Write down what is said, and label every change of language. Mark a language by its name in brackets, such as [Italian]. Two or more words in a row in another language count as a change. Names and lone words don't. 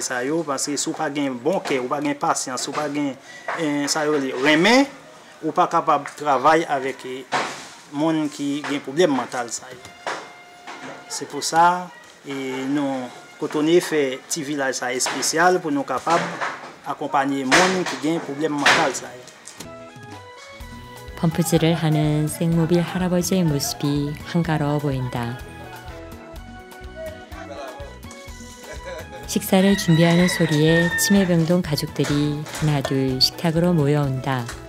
[French] Parce que si vous n'avez pas un bon cœur, vous n'avez pas de patience, vous n'avez pas de main, vous n'êtes pas capable de travailler avec les gens qui ont un problème mental. C'est pour ça que nous, Cotoné fait un petit village spécial pour nous capables d'accompagner les gens qui ont un problème mental. [Korean] 펌프질을 하는 생모빌 할아버지의 모습이 한가로워 보인다. 식사를 준비하는 소리에 치매병동 가족들이 하나둘 식탁으로 모여온다.